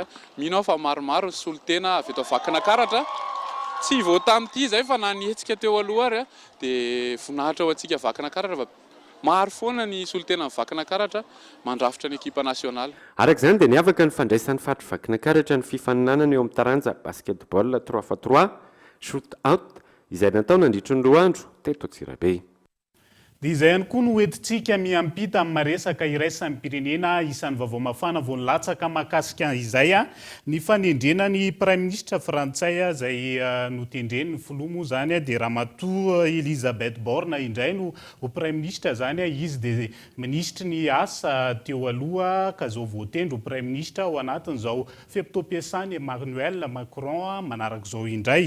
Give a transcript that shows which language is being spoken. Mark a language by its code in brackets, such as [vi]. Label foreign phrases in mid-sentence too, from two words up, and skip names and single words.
[mg] Mino aho fa maromaro ny solotena avy eto Vakinankaratra tsy voata amin'ity izay fa na nihetsika teo aloha ary dia voninahitra ho antsika Vakinankaratra fa maro foana ny solotena amin'ny Vakinankaratra mandrafitra ny ekipa nasionaly. Araka izany dia niavaka ny fandraisan'ny faritra Vakinankaratra ny fifaninanana eo amin'ny taranja basketball 3x3 [en] shoot out [mg] izay natao nandritra ny 2 andro teto Antsirabe. Dia izay ihany koa no hoentintsika miampita amin'ny maresaka iraisan'ny pirenena isan'ny vaovao mafana vao nilatsaka mahakasika izay ny fanendrenany [fr] prime ministre [mg] frantsay izay notendreny ny filomo zany dia Ramatoa Elisabeth Borne indray no [fr] prime ministre [mg] zany izy dia ministre ny asa teo aloha ka zao voatendro [fr] prime ministre [mg] ao anatin'izao fiam-pitompiasany Emmanuel Macron manaraka izao indray.